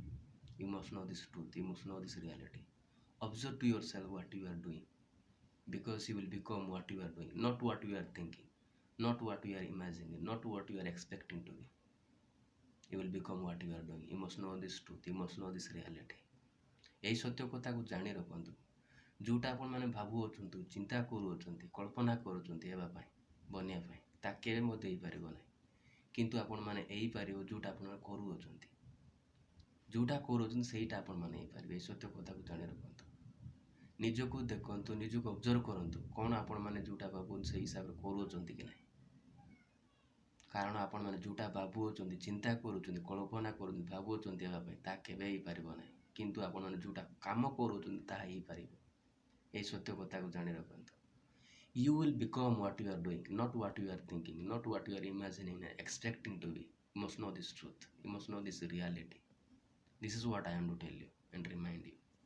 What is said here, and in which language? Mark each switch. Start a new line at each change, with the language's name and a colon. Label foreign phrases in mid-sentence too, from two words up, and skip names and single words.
English: You must know this truth, you must know this reality. Observe to yourself what you are doing, because you will become what you are doing, not what you are thinking, not what you are imagining, not what you are expecting to be. You will become what you are doing. You must know this truth, you must know this reality.
Odia: এই ସତ୍ୟ କଥାକୁ ଜାଣି ରଖନ୍ତୁ। ଯେଉଁଟା ଆପଣମାନେ ଭାବୁଅଛନ୍ତି, ଚିନ୍ତା କରୁଅଛନ୍ତି, କଳ୍ପନା କରୁଛନ୍ତି ହେବା ପାଇଁ, ବନିବା ପାଇଁ, ତା କେବେ ମଧ୍ୟ ହେଇପାରିବ ନାହିଁ। କିନ୍ତୁ ଆପଣମାନେ ହେଇପାରିବ ଯେଉଁଟା ଆପଣମାନେ କରୁଅଛନ୍ତି। ଯେଉଁଟା କରୁଅଛନ୍ତି ସେଇଟା ଆପଣମାନେ ହେଇପାରିବେ। এই ସତ୍ୟ କଥାକୁ ଜାଣି ରଖନ୍ତୁ। ନିଜକୁ ଦେଖନ୍ତୁ, ନିଜକୁ ଅବଜର୍ଭ କରନ୍ତୁ, କ'ଣ ଆପଣମାନେ ଯେଉଁଟା ଭାବୁଛନ୍ତି ସେଇ ହିସାବରେ କରୁଅଛନ୍ତି କି ନାହିଁ। କାରଣ ଆପଣମାନେ ଯେଉଁଟା ଭାବୁଅଛନ୍ତି, ଚିନ୍ତା କରୁଛନ୍ତି, କଳ୍ପନା କରୁଛନ୍ତି, ଭାବୁଅଛନ୍ତି ହେବା ପାଇଁ, ତାହା କେବେ ହେଇପାରିବ ନାହିଁ। କିନ୍ତୁ ଆପଣମାନେ ଯେଉଁଟା କାମ କରୁଅଛନ୍ତି ତାହା ହେଇପାରିବ। ଏଇ ସତ୍ୟ କଥାକୁ ଜାଣି ରଖନ୍ତୁ।
English: You will become what you are doing, not what you are thinking, not what you are imagining and expecting to be. You must know this truth. You must know this reality. This is what I am to tell you and remind you.